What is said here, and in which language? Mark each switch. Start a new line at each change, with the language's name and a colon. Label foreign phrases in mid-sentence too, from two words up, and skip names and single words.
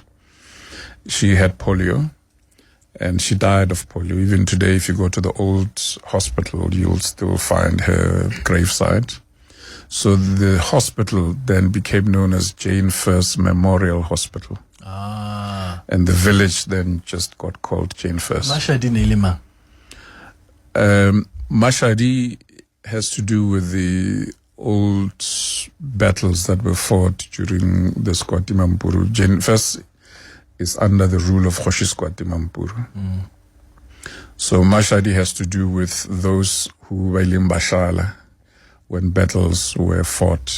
English: She had polio, and she died of polio. Even today, if you go to the old hospital, you'll still find her gravesite. So the hospital then became known as Jane First Memorial Hospital. And the village then just got called Jane First. Mashadi Nilima. Mashadi has to do with the old battles that were fought during the Squati Mampuru. Jane First is under the rule of Kgoshi Squati Mampuru. So Mashadi has to do with those who were in Bashala when battles were fought.